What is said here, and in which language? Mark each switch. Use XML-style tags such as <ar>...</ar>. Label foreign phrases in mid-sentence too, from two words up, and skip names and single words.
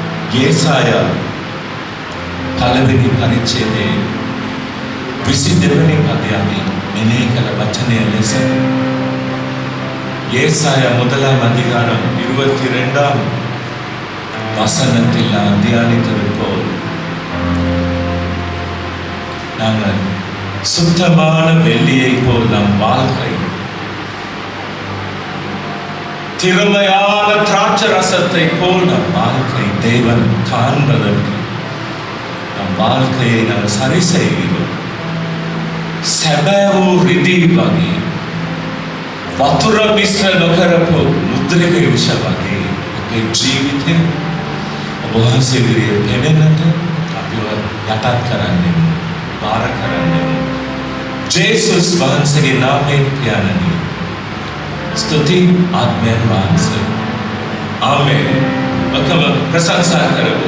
<si>යේසායා පළවෙනි පරිච්ඡේදයේ 22 වෙනි පදයේ අපි මෙනෙහි කළ වචනය ලෙස</si> <ta>ஏசாயா 1ஆம் அதிகாரம் 22ஆம் வசனத்தில் நாம் தியானித்தது போல் நாங்கள் சுத்தமான வெள்ளியை போல் நம் வாழ்க்கை, திறமையான திராட்சை ரசத்தை போல் நம் வாழ்க்கை தேவன் காண்பதற்கு நம் வாழ்க்கையை நாம் சரி செய்கிறோம்.</ta> <si>සැබෑවූ රිදී වගේ වතුර මිශ්‍ර නොකරපු මුද්‍රක යුෂ වගේ අපේ ජීවිතය ඔබ වහන්සේ ඉදිරියේ පෙනෙන්නට අපිව යටත් කරන්නේ, බාර කරන්නේ. ජේසුස් වහන්සේගේ නාමයෙන් පියාණනි, ස්තුති ආත්මයන් වහන්සේ. ආමේන්. ඔකම ප්‍රශංසා කරමු.</si>